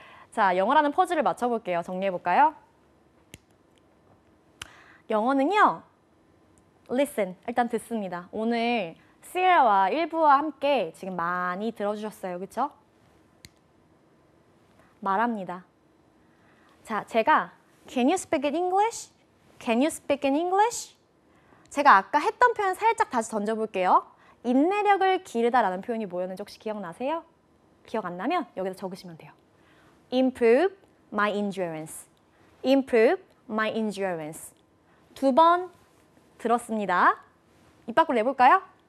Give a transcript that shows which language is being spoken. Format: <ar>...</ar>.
<ko>자, 영어라는 퍼즐을 맞춰볼게요. 정리해볼까요? 영어는요. Listen, 일단 듣습니다. 오늘 시에라와 일부와 함께 지금 많이 들어주셨어요. 그렇죠? 말합니다.</ko> <en>자,</en> <ko>제가</ko> <en>Can you speak in English? Can you speak in English?</en> <ko>제가 아까 했던 표현 살짝 다시 던져볼게요. 인내력을 기르다라는 표현이 뭐였는지 혹시 기억나세요? 기억 안 나면 여기다 적으시면 돼요.</ko> <en>Improve my endurance. Improve my endurance.</en> <ko>2번 들었습니다. 입 밖으로 내볼까요?</ko>